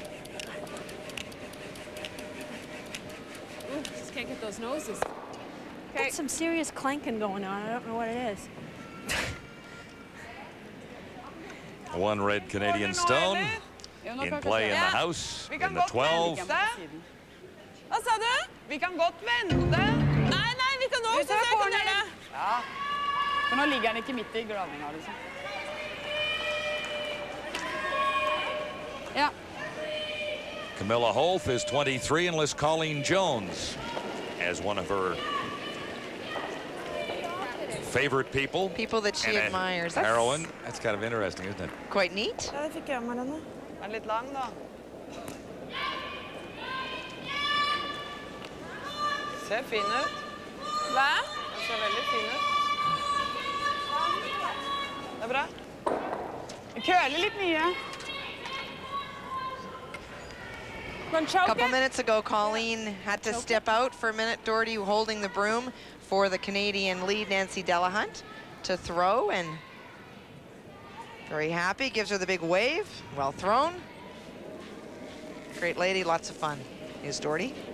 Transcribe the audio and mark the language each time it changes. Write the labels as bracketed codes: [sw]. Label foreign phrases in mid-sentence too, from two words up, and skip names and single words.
[en] Ooh, just can't get those noses. Okay. Got some serious clanking going on. I don't know what it is. One red Canadian stone in play in the house in the 12. [no] Hva sa du? Vi kan godt vente. Nei, vi kan også søke dere. Ja. For nå ligger han ikke midt i gravninga, liksom. Ja. [en] Camilla Holth is 23 and lists Colleen Jones as one of her favorite people. People that she admires. Heroine. That's kind of interesting, isn't it? Quite neat. [no] Ja, det fikk jeg med denne. Den er litt lang, da. Ser fin ut. Hva? Den ser veldig fin ut. Det er bra. Jeg køler litt mye. [en] A couple minutes ago, Colleen had to step out for a minute. Doherty holding the broom for the Canadian lead, Nancy Delahunt, to throw, and very happy. Gives her the big wave. Well thrown. Great lady, lots of fun. Here's Doherty.